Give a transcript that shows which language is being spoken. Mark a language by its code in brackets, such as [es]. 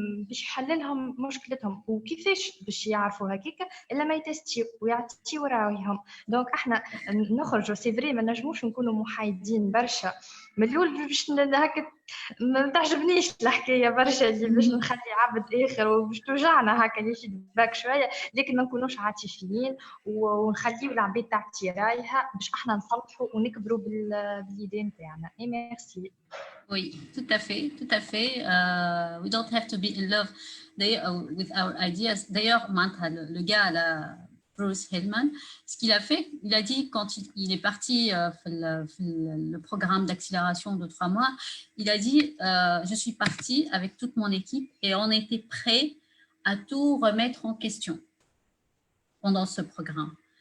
[ar] باش يحللهم مشكلتهم وكيفاش باش يعرفوا هكاك الا ما يتستيو ويعطيو رايهم دونك احنا نخرجوا سي فري ما نجموش نكونوا محايدين برشا من الاول باش هكا ما تعجبنيش الحكايه برشا اللي باش نخلي عبد اخر وباش توجعنا هكا اللي فيدباك شويه لكن ما نكونوش عاطفيين ونخليو العباد تعطي رايها باش احنا نصلحوا ونكبروا باليدين تاعنا اي ميرسي. [fr] Oui, tout à fait, tout à fait. [en] We don't have to be in love with our ideas. [fr] D'ailleurs, le gars là, Bruce Hillman, ce qu'il a fait, il a dit quand il est parti le programme d'accélération de 3 mois, il a dit je suis parti avec toute mon équipe et on était prêt à tout remettre en question pendant ce programme.